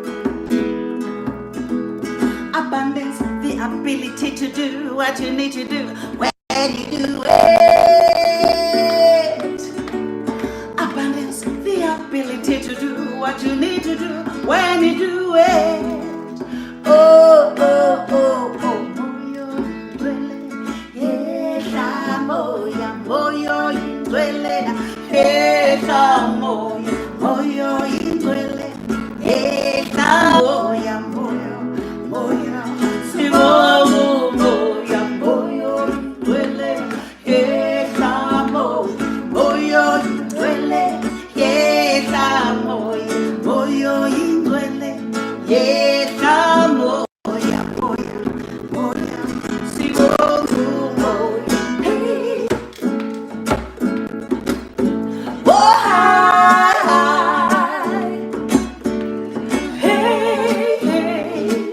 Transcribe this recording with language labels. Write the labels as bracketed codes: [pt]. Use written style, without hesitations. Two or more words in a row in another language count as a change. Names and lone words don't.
[en] Abundance, the ability to do what you need to do when you do it. Abundance, the ability to do what you need to do when you do it. [ss] Oh, oh, oh, oh, moyo ingcwele, yehla moya, moyo ingcwele, yehla moya, moyo ingcwele, yehla moya, moya, moya, sibonga moya, moyo ingcwele, yehla moya, moyo ingcwele, yehla moya, moyo ingcwele, yehla moya, moya, moya, sibonga moya, hey. Oh, hi, hey, hey.